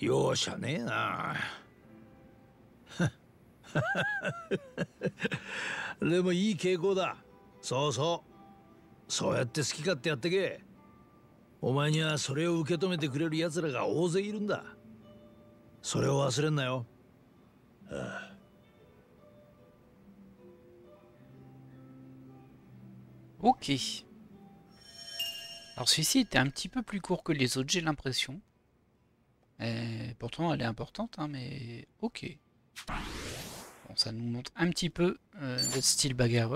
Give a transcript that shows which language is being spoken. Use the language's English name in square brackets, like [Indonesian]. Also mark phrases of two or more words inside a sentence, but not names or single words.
[Japanese] 容赦ねえな。でもいい傾向だ。そうそう。そうやって好き勝手やってけ。お前にはそれを受け止めてくれる奴らが大勢いるんだ。それを忘れんなよ。ああ。 [French] Ok. Alors celui-ci était un petit peu plus court que les autres, j'ai l'impression. Pourtant elle est importante, hein, mais ok. Bon, ça nous montre un petit peu notre style bagarreur.